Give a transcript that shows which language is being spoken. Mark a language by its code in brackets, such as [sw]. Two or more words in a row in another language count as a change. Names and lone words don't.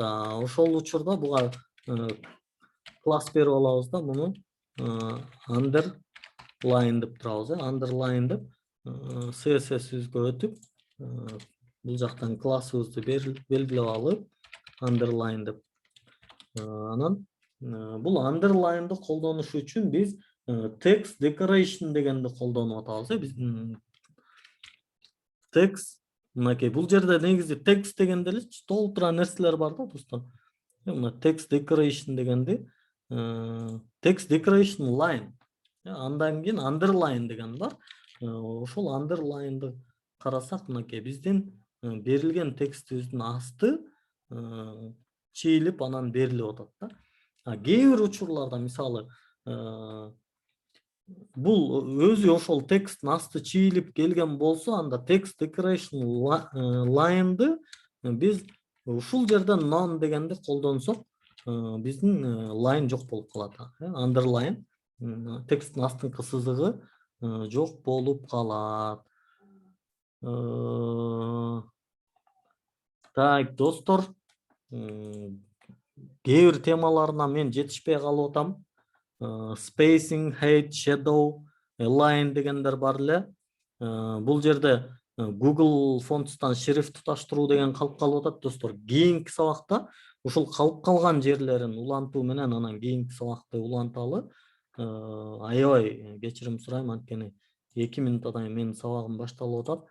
[ky] Ошол учурда буга класс берип алабыз да, муну underline деп турабыз. Underline деп CSS-ибизге өтүп, бул жактан классыбызды белгилеп алып, underline деп. Анан бул underline'ды колдонуш үчүн биз text decoration дегенди колдонуп атабыз. Биз text мынакей бул жерде негизи text дегенде эле толтура нерселер бар да достор. Мына [en] text decoration [ky] дегенди [en] text decoration line. [ky] Андан кийин underline деген бар. Ошол underline'ды карасак, мынакей биздин берилген текстибиздин асты чийилип анан берилип атат да. Кээ бир учурларда мисалы бул өзү ошол тексттин асты чийилип келген болсо, анда [en] text decoration line'ды [ky] биз ушул жерде none дегенди колдонсок, биздин line жок болуп калат. Underline тексттин астыңкы сызыгы жок болуп калат. Так, достор, кээ бир темаларына мен жетишпей калып атам. [en] Spacing, height, shadow, align [ky] дегендер бар эле. Бул жерде Google Fonts'тан шрифт туташтыруу деген калып калып атат, достор. Кийинки сабакта ушул калып калган жерлерин улантуу менен анан кийинки сабакты уланталы. Аябай кечирим сурайм, анткени 2 минуттан кийин менин сабагым башталып атат.